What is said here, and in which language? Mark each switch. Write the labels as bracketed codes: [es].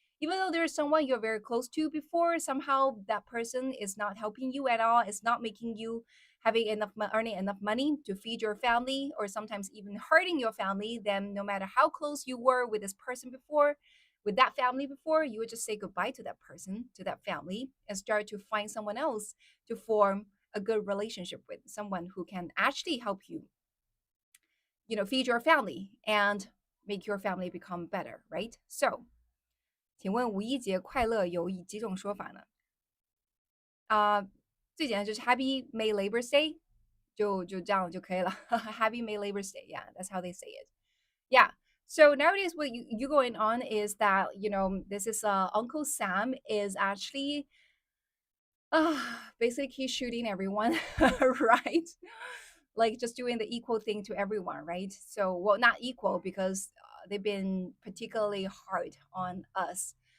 [en] Even though there's someone you're very close to before, somehow that person is not helping you at all, is not making you having enough earning enough money to feed your family, or sometimes even hurting your family, then no matter how close you were with this person before, with that family before, you would just say goodbye to that person, to that family, and start to find someone else to form a good relationship with, someone who can actually help you, feed your family and make your family become better, right? [zh] So, 请问五一节快乐有几种说法呢？最简单就是 [en] Happy May Labor Day， [zh] 就这样就可以了。 [en] Happy May Labor Day, yeah, that's how they say it. Yeah. So nowadays, what you going on is that this is Uncle Sam is actually basically shooting everyone, right? Like just doing the equal thing to everyone, right? So well, not equal because they've been particularly hard on us.